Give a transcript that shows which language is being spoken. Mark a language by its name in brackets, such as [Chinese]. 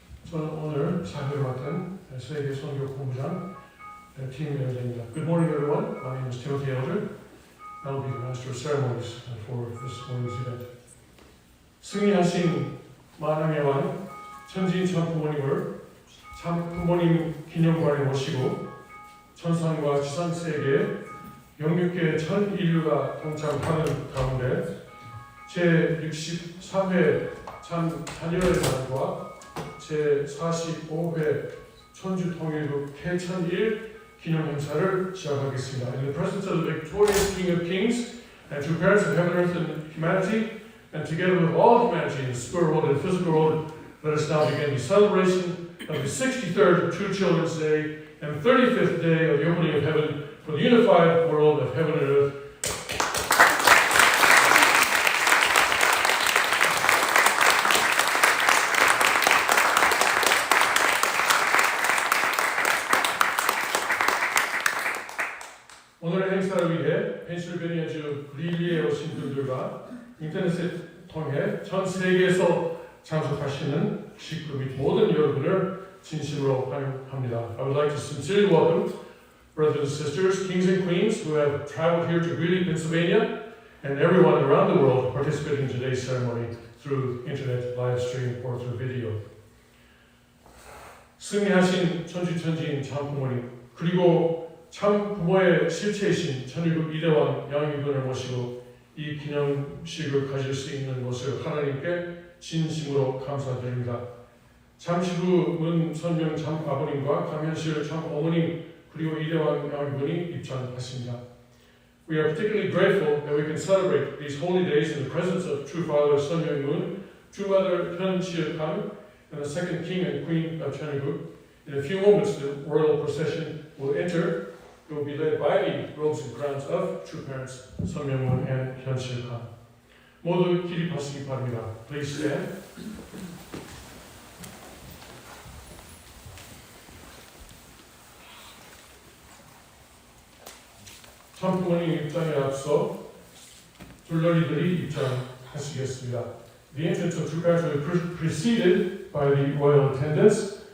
[Korean] 저는 오늘 사회를 맡은 세계 선교 본부장 팀 멤버입니다. [English] Good morning, everyone. My name is Timothy Elder. I'll be the master of ceremonies for this morning's event. [Korean] 승리하신 만왕의 왕 천지인 참 부모님을 참 부모님 기념관에 모시고 천상과 지상 세계에 영육계 전 인류가 동참하는 가운데 제63회 참 자녀의 날과 제45회 천주통일국 개천일 기념 행사를 시작하겠습니다. [English] In the presence of the victorious King of Kings and true parents of heaven, earth, and humanity, and together with all humanity in the spirit world and physical world, let us now begin the celebration of the 63rd True Children's Day and 35th day of the opening of heaven for the unified world of heaven and earth. [Korean] 오늘의 행사를 위해 펜실베니아주 릴리에 오신 분들과 인터넷을 통해 전 세계에서 참석하시는 식구 및 모든 여러분을 진심으로 환영합니다. [English] I would like to sincerely welcome brothers and sisters, kings and queens who have traveled here to Greeley, Pennsylvania, and everyone around the world participating in today's ceremony through internet live stream or through video. [Korean] 승리하신 천주천지인 참 부모님 그리고 참 부모의 실체이신 천일국 이대왕 양육군을 모시고 이 기념식을 가질 수 있는 것을 하나님께 진심으로 감사드립니다. 잠시 후 문선명 참 아버님과 강현실 참 어머님 그리고 이대왕 양육군이 입장하십니다. [English] We are particularly grateful that we can celebrate these holy days in the presence of True Father Sun Myung Moon, True Mother Hyun Chil Kang, and the second King and Queen of Cheonilguk. In a few moments, the royal procession will enter. It will be led by the robes and crowns of true parents Sun Myung Moon and Hyun Chil Kang. [Korean] 모두 기립하시기 바랍니다. [English] Please stand. [Korean] 참 부모님 입장에 앞서 둘러리들이 입장하시겠습니다. [English] The entrance of true parents will be preceded by the royal attendants.